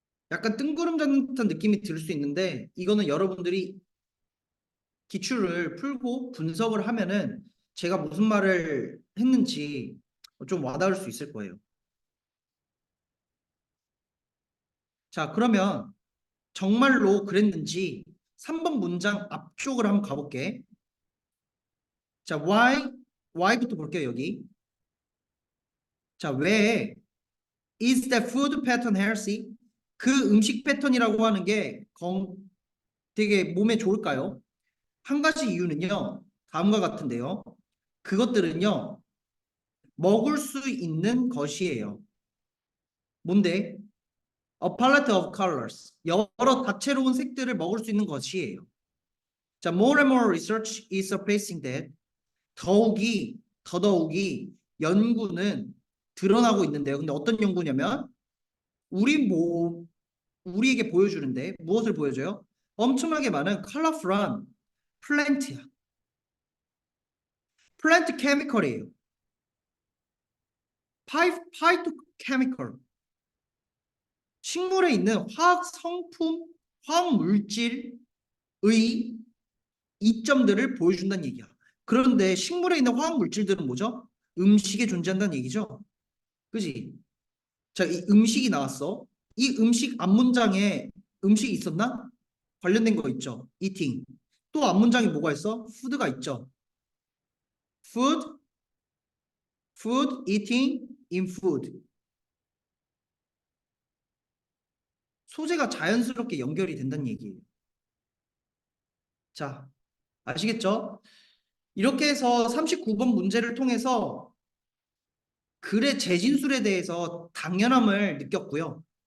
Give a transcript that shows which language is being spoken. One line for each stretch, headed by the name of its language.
Korean: 약간 뜬구름 잡는 듯한 느낌이 들 수 있는데 이거는 여러분들이 기출을 풀고 분석을 하면은 제가 무슨 말을 했는지 좀 와닿을 수 있을 거예요. 자, 그러면 정말로 그랬는지 3번 문장 앞쪽을 한번 가볼게. 자, why부터 볼게요, 여기. 자, 왜
English: is the food pattern healthy?
Korean: 그 음식 패턴이라고 하는 게 되게 몸에 좋을까요? 한 가지 이유는요. 다음과 같은데요. 그것들은요. 먹을 수 있는 것이에요. 뭔데?
English: A palette of colors.
Korean: 여러 다채로운 색들을 먹을 수 있는 것이에요.
English: 자, more and more research is surfacing that
Korean: 더더욱이 연구는 드러나고 있는데요. 근데 어떤 연구냐면 우리에게 보여주는데 무엇을 보여줘요? 엄청나게 많은 컬러풀한 플랜트야. 플랜트 케미컬이에요. 파이토케미컬. 식물에 있는 화학 성품, 화학 물질의 이점들을 보여준다는 얘기야. 그런데 식물에 있는 화학 물질들은 뭐죠? 음식에 존재한다는 얘기죠. 그지? 자, 이 음식이 나왔어. 이 음식 앞문장에 음식이 있었나? 관련된 거 있죠. eating. 또 앞문장에 뭐가 있어? food가 있죠.
English: food, food, eating, in food.
Korean: 소재가 자연스럽게 연결이 된다는 얘기예요. 자, 아시겠죠? 이렇게 해서 39번 문제를 통해서 글의 재진술에 대해서 당연함을 느꼈고요.